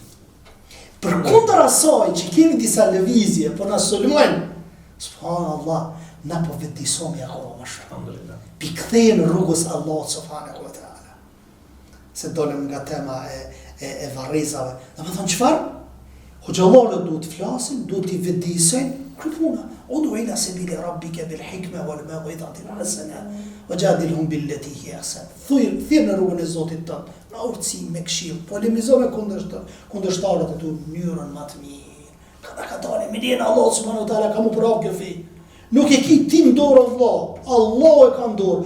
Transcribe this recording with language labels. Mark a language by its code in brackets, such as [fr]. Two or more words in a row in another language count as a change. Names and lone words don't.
[sq] Përkundër asaj që kemi disa lëvizje, po na sulmojnë, subhanallah, na po vetëdijsomi akoma më shumë. Alhamdulillah. Pikthehen rrugës Allahut [ar] سبحانه وتعالى. [sq] Se dolëm nga tema e varrezave. Domethënë çfarë? Hoxhallarët duhet të flasin, duhet të vetëdijsojnë krypuna. [ar] ادع إلى سبيل ربك بالحكمة والموعظة الحسنة وجادلهم بالتي هي أحسن. [sq] Thirr në rrugën e Zotit tënd, në urtësi me këshill, polemizo me kundërshtarët e tu në mënyrën më të mirë. Ka dalë me lejen e Allahut [ar] سبحانه وتعالى, [sq] ka mu prap kjo fe. Nuk e ki ti në dorë Allah e ka në dorë.